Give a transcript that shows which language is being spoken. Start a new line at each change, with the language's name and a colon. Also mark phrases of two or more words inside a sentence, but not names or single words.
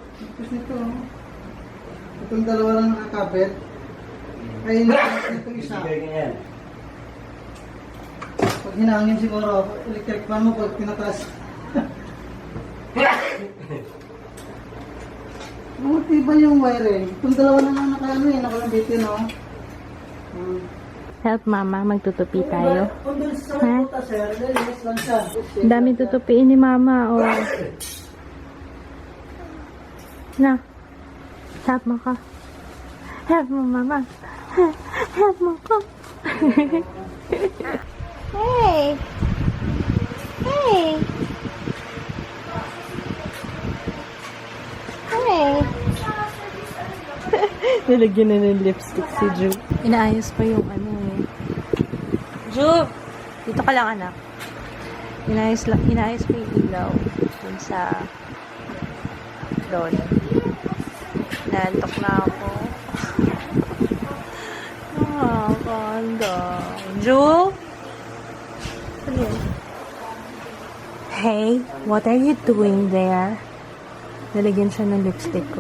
Filipino: Itong dalawa lang nakakabit. Ay, itong isa. Pag hinangin siguro, electric fan mo pag pinataas. Matibay yung wiring. Itong dalawa na lang nakalabitin, no? Help mama, magtutupi tayo. Kung doon sa puta, sir, linis lang siya. Ang daming tutupiin ni mama, oh. Na. Help mo ka. Help mo, mama. Help mo ko. Hey. Hey. Hey. Nilagyan na ng lipstick si Ju. Inaayos pa yung ano eh. Ju! Dito ka lang, anak. Inaayos pa yung ilaw. Dun sa doon. Nantok na ako. Ganda. Ju? Ano yun?
English: Hey, what are you doing there?
Filipino: Nalagyan siya ng lipstick ko.